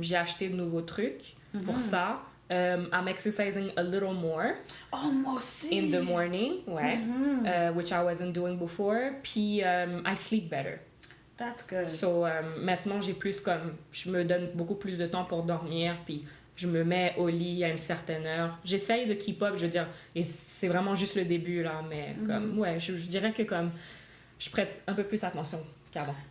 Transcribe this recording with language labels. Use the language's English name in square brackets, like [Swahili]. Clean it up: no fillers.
[French] J'ai acheté de nouveaux trucs pour ça. [English] I'm exercising a little more. [French] Oh, moi aussi! [English] In the morning, [French] ouais. [English] Which I wasn't doing before. [French] Puis, [English] I sleep better. That's good. [French] So, maintenant, je me donne beaucoup plus de temps pour dormir, puis je me mets au lit à une certaine heure. J'essaye de [English] keep up, [French] je veux dire, et c'est vraiment juste le début, là, mais comme, ouais, je dirais que comme, je prête un peu plus attention qu'avant.